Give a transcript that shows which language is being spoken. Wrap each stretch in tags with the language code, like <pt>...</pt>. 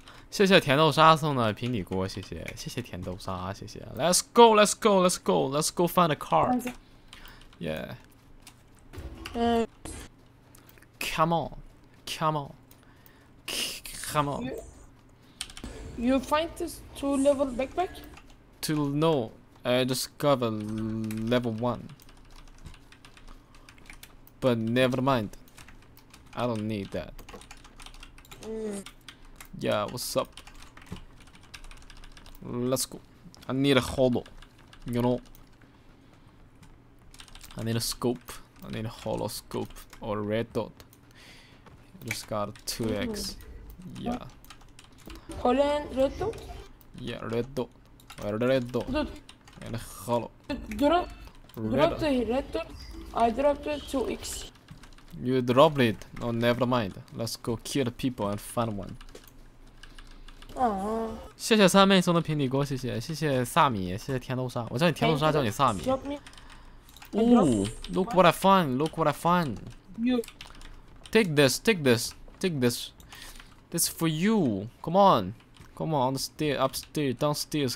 <zh>谢谢甜豆沙送的平底锅，谢谢甜豆沙，谢谢。</zh> <en>Let's go, let's go, let's go, let's go find a car. Yeah. Come on, come on, come on. You find this 2-level backpack? No, I discovered level 1. But never mind. I don't need that. Yeah, what's up? Let's go. I need a holo. You know. I need a scope. I need a holo scope or red dot. I just got 2x. Yeah. Holland red dot? Yeah, red dot. Red dot. And a holo. Drop the red dot. I dropped it 2x. You dropped it. No, never mind. Let's go kill the people and find one.</en> <zh>谢谢三妹送的平底锅，谢谢萨米，谢谢甜豆沙。我叫你甜豆沙，叫你萨米。</zh> <en>Ooh, look what I find! Look what I find! Take this, take this, take this. This for you. Come on, come on, upstairs, upstairs, downstairs.</en>